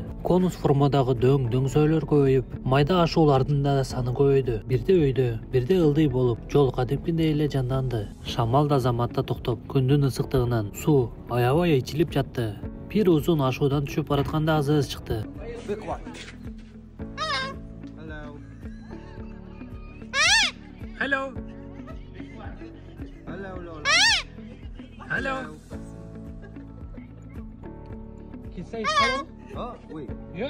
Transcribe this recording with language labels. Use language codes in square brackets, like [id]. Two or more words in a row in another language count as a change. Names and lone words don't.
[ky] Конус формадагы дөңсөөлөр көбөйүп, майда ашуулардын да саны көбөйдү. Бирде өйдө, бирде ылдый болуп, жол кадимкидей эле жанданды. Шамал да заматта токтоп, күндүн ысыктыгынан суу аябай ичилип жатты. Бир узун ашуудан түшүп баратканда азыбыз чыкты. [en] Hello. Hello. Can you say hello? Oh, wait. Yeah?